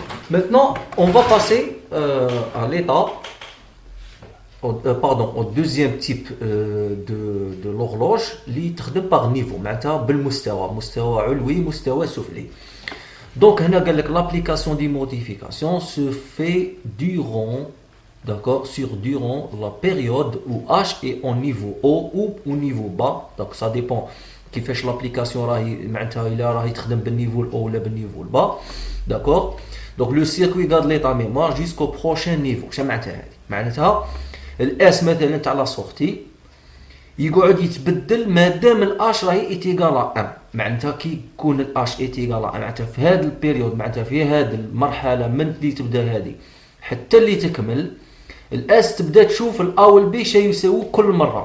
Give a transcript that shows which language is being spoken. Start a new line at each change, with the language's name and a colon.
French: Maintenant, on va passer à l'état, au deuxième type de l'horloge, qui travaille par niveau,
Arabic: معناتها بالمستوى، مستوى علوي مستوى سفلي.
French: Donc
Arabic: هنا قال لك
French: l'application des modifications se fait durant la période où H est au niveau haut ou au niveau bas. Donc ça dépend
Arabic: كيفاش l'application راهي معناتها إلا راهي تخدم بالنيفو الأو ولا بالنيفو البا.
French: D'accord. Donc le circuit garde l'état mémoire jusqu'au prochain niveau.
Arabic: شنو معناتها هذه؟ معناتها الاس مثلا تاع لا سورتي يقعد يتبدل مادام الاش راهي ايتيغالا 1. معناتها كي يكون الاش ايتيغالا 1 معناتها في هذا البيريود، معناتها في هذه المرحله من اللي تبدا هذه حتى اللي تكمل، الاس تبدا تشوف الا والبي شيء يساوي كل مره.